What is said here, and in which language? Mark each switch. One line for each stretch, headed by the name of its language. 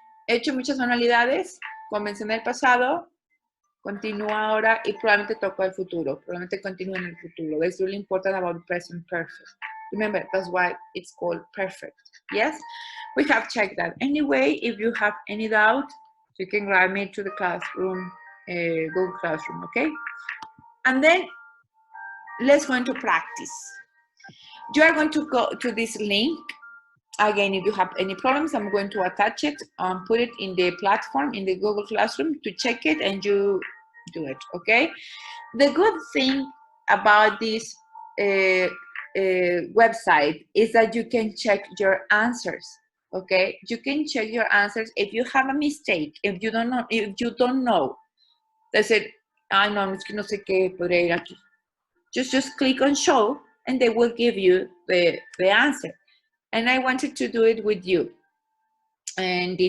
Spanish: He hecho muchas manualidades, comencé en el pasado, continúa ahora y probablemente toco el futuro, probablemente continúe en el futuro.
English: It's really important about present perfect. Remember, that's why it's called perfect. Yes? We have checked that. Anyway, if you have any doubt, you can grab me to the classroom, Google Classroom, okay? And then let's go into practice. You are going to go to this link. Again, if you have any problems, I'm going to attach it and put it in the platform, in the Google Classroom to check it and you do it, okay? The good thing about this website is that you can check your answers, okay? You can check your answers if you have a mistake, if you don't know, that's it. I know,
Spanish: es que no sé qué podría ir aquí.
English: Just click on show and they will give you the answer. And I wanted to do it with you. And this